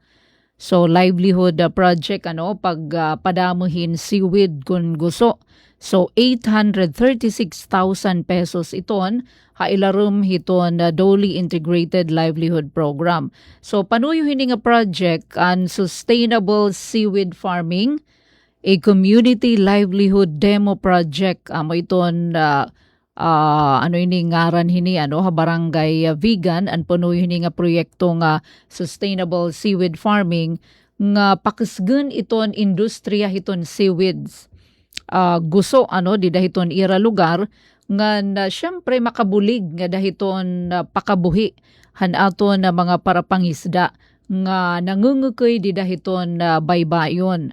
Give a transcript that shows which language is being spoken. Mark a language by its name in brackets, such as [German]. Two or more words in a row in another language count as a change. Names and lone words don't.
[Waray] So [English] livelihood project [Waray] ano pagpadamuhin seaweed kun gusto. So 836,000 pesos iton hailarum hiton Dolly Integrated Livelihood Program. So panuyo hini nga project an [English] sustainable seaweed farming, a community livelihood demo project [Waray] amo iton ano ini ngaran hini ano ha barangay vegan an panuyo hini nga proyekto nga [English] sustainable seaweed farming [Waray] nga pakisgen iton industriya hiton seaweeds. Gusto ano di dahiton ira lugar nga syempre makabulig nga dahiton pakabuhi han aton na mga parapangisda nga nangungukoy di dahiton baybayon.